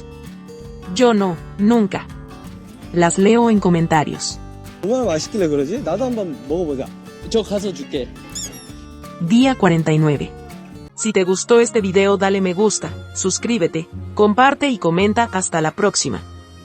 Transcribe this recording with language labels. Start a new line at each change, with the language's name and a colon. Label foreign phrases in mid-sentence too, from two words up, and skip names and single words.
Spanish: Yo no, nunca. Las leo en comentarios.
Korean: 얼마나 맛있길래 그러지? 나도 한번 먹어보자. 저 가서 줄게.
Spanish: Día 49. Si te gustó este video dale me gusta, suscríbete, comparte y comenta. Hasta la próxima.